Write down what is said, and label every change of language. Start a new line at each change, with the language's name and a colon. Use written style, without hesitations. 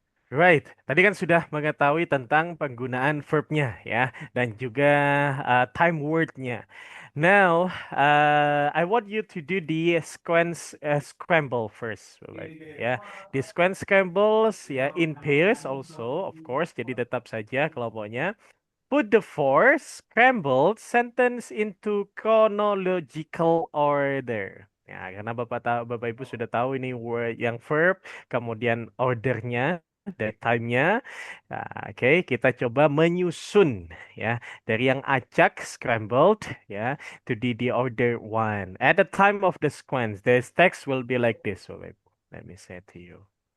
Indonesian: Right, tadi kan sudah mengetahui tentang penggunaan verbnya ya, dan juga time word-nya.
English: Now, I want you to do the sequence scramble first, Bapak Ibu, ya. The sequence scrambles ya in pairs also, of course.
Indonesian: Jadi tetap saja kelompoknya.
English: Put the four scrambled sentence into chronological order.
Indonesian: Ya, karena Bapak Ibu sudah tahu ini word yang verb, kemudian ordernya dan time-nya. Nah, oke, kita coba menyusun ya dari yang acak scrambled ya
English: to the order one. At the time of the sequence, the text will be like this, Bapak Ibu. Let me say to you.